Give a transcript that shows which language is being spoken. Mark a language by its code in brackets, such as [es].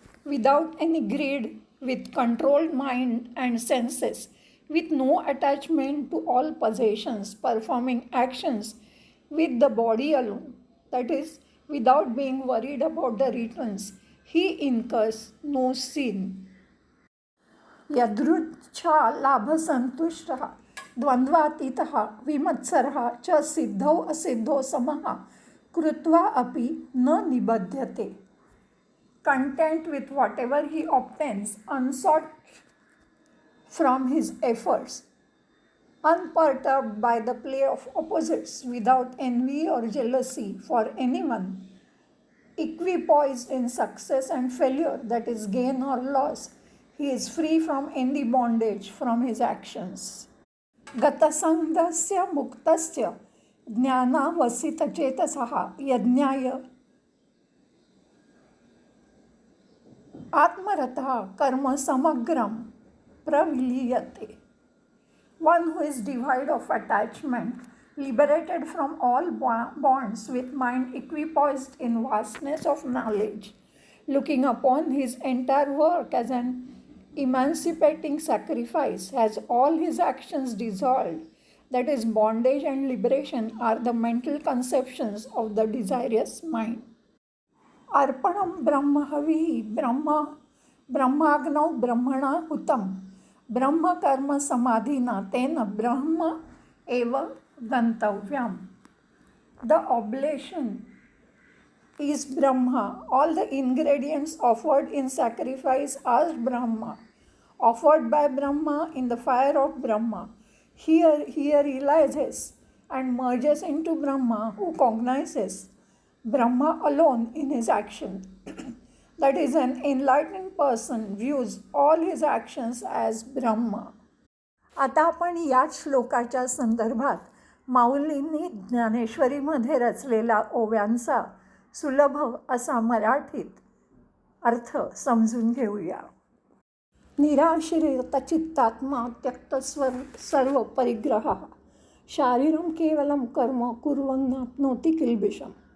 [en] Without any greed, with controlled mind and senses, with no attachment to all possessions, performing actions with the body alone, that is, without being worried about the returns, he incurs no sin. [sa] यदृच्छा लाभसंतुष्टः द्वन्द्वातीतः विमत्सरः च सिद्धौ असिद्धौ समः कृत्वा अपि न निबध्यते. [en] Content with whatever he obtains, unsought from his efforts, unperturbed by the play of opposites, without envy or jealousy for anyone, equipoised in success and failure, that is gain or loss, he is free from any bondage from his actions. [sa] गतसंगस्य मुक्तस्य ज्ञानावसितचेतसः यज्ञाय आत्मरतः कर्म समग्रम प्रविलीयते. [en] One who is devoid of attachment, liberated from all bonds, with mind equipoised in vastness of knowledge, looking upon his entire work as an emancipating sacrifice, has all his actions dissolved. That is, bondage and liberation are the mental conceptions of the desirous mind. [sa] अर्पणम ब्रह्म हवी ब्रह्माग्नौ ब्रह्मणा हुतम ब्रह्मकर्म समाधीना तेन ब्रह्म एव गंतव्यम. [en] The oblation is Brahma. All the ingredients offered in sacrifice are Brahma, offered by Brahma in the fire of Brahma. Here he realizes and merges into Brahma, who cognizes Brahma alone in his action. That is, an enlightened person views all his actions as Brahma. [mr] आता आपण याच श्लोकाच्या संदर्भात माऊलींनी ज्ञानेश्वरीमध्ये रचलेला ओव्यांचा सुलभ असा मराठीत अर्थ समजून घेऊया. [sa] निराश्रित चित्तात्मा त्यक्तस्वर सर्व परिग्रह शारीरं केवलं कर्म कुर्वन्नाप्नोति किल्बिषम्.